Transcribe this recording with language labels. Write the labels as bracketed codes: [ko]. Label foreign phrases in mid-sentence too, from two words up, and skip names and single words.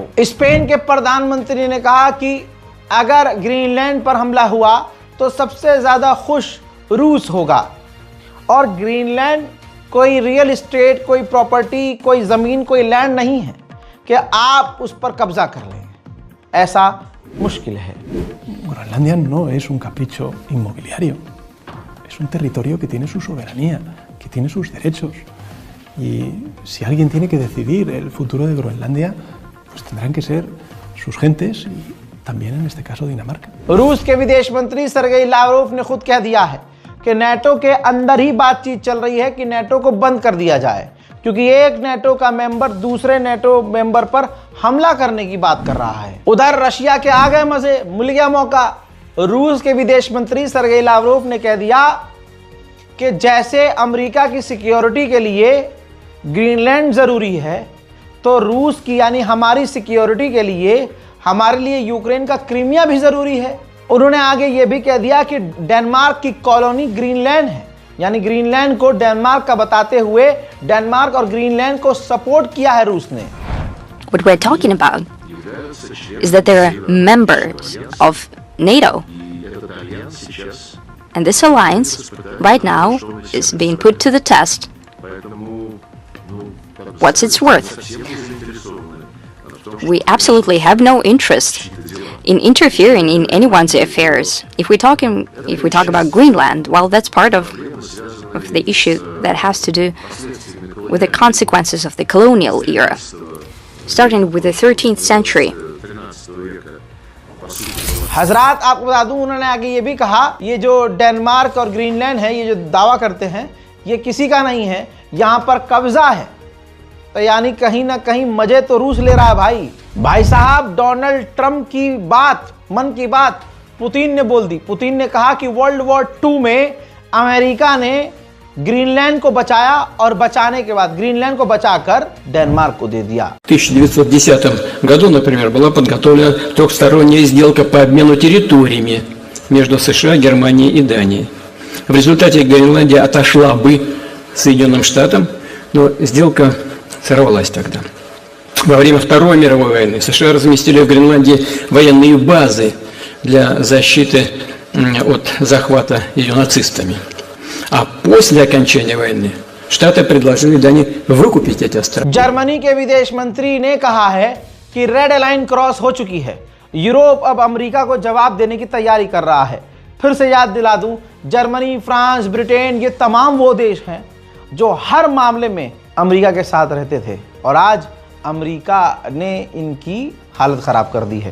[hi] स्पेन के प्रधानमंत्री ने कहा कि अगर ग्रीनलैंड पर हमला हुआ तो सबसे ज्यादा खुश रूस होगा और ग्रीनलैंड कोई [en] real estate, [hi] कोई प्रॉपर्टी, कोई जमीन, कोई लैंड नहीं है कि आप उस पर कब्जा कर लें, ऐसा मुश्किल है। [es] Groenlandia no es un capricho inmobiliario, es un territorio que tiene su soberanía, que tiene sus derechos. Y si alguien tiene que decidir el futuro de Groenlandia, pues tendrán que ser sus gentes y también en este caso Dinamarca. [hi] रूस के विदेश मंत्री सर्गेई लावरोव ने खुद कह दिया है कि नेटो के अंदर ही बातचीत चल रही है कि नेटो को बंद कर दिया जाए, क्योंकि एक नेटो का मेंबर दूसरे नेटो मेंबर पर हमला करने की बात कर रहा है। उधर रशिया के आ गए मजे, मिल गया मौका। रूस के विदेश मंत्री सर्गेई लावरोव ने कह दिया कि जैसे अमेरिका की सिक्योरिटी के लिए ग्रीनलैंड जरूरी है, तो रूस की यानी हमारी सिक्योरिटी के लिए हमारे लिए यूक्रेन का क्रीमिया भी जरूरी है। उन्होंने आगे ये भी कह दिया कि डेनमार्क की कॉलोनी ग्रीनलैंड है, यानी ग्रीनलैंड को डेनमार्क का बताते हुए डेनमार्क और ग्रीनलैंड को सपोर्ट किया है रूस ने। [en] What we're talking about is that they're members of NATO. And this alliance right now is being put to the test. What's its worth? We absolutely have no interest in interfering in anyone's affairs. If we talk about Greenland, well, that's part of the issue that has to do with the consequences of the colonial era, starting with the 13th century. [hi] हजरात, आपको बता दूं, उन्होंने आगे ये भी कहा, ये जो डेनमार्क और ग्रीनलैंड है, ये जो दावा करते हैं, ये किसी का नहीं है, यहाँ पर कब्जा है। तो यानी कहीं ना कहीं मजे तो रूस ले रहा है भाई साहब। डोनाल्ड ट्रंप की बात, मन की बात पुतिन ने बोल दी। पुतिन ने कहा कि [en] world war [hi] 2 में अमेरिका ने ग्रीनलैंड को बचाया और बचाने के बाद ग्रीनलैंड को बचाकर डेनमार्क को दे दिया। [ru] В 1910 году, например, была подготовлена трехсторонняя сделка по обмену территориями между США, Германией и Данией. В результате Гренландия отошла бы Соединенным Штатам, но сделка сорвалась тогда. Во время Второй мировой войны США разместили в Гренландии военные базы для защиты от захвата ее нацистами. А после окончания войны Штаты предложили Дании выкупить эти острова. [hi] जर्मनी के विदेश मंत्री ने कहा है कि [en] red line cross [hi] हो चुकी है। यूरोप अब अमेरिका को जवाब देने की तैयारी कर रहा है। फिर से याद दिला दूं, जर्मनी, फ्रांस, ब्रिटेन, ये तमाम वो देश हैं जो हर मामले में अमेरिका के साथ रहते थे और आज अमेरिका ने इनकी हालत खराब कर दी है।